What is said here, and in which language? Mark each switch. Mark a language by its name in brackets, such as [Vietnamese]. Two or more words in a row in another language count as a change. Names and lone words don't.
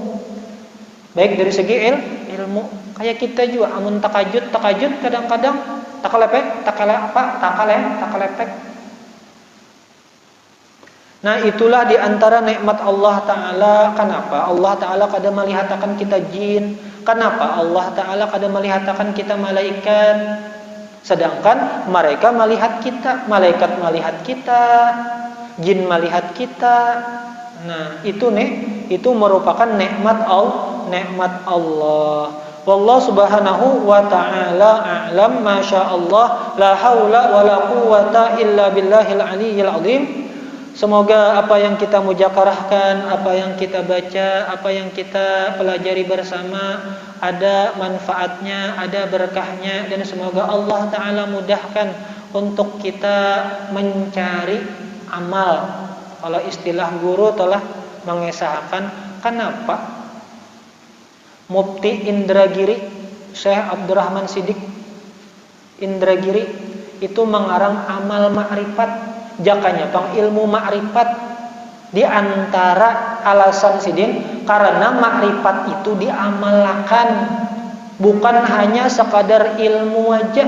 [Banjar] Kayak kita juga amun takajud kadang-kadang takalepek. [Indonesian] Nah, itulah diantara nikmat Allah Ta'ala. Kenapa Allah Ta'ala kada melihatakan kita jin? Kenapa Allah Ta'ala kada melihatakan kita malaikat? Sedangkan mereka melihat kita, malaikat melihat kita, jin melihat kita. Nah, itu merupakan nikmat Allah. [Arabic] والله سبحانه وتعالى أعلم. ما شاء الله، لا حول ولا قوة إلا بالله العلي العظيم. [Indonesian] Semoga apa yang kita mujakarahkan, apa yang kita baca, apa yang kita pelajari bersama ada manfaatnya, ada berkahnya, dan semoga Allah Ta'ala mudahkan untuk kita mencari amal. Kalau istilah guru telah mengesahkan, kenapa Mufti Indragiri Syekh Abdurrahman Siddiq Indragiri itu mengarang amal ma'rifat, [Banjar] jakanya pang [Indonesian] ilmu ma'rifat. Di antara alasan Sidin karena ma'rifat itu diamalkan, bukan hanya sekadar ilmu aja.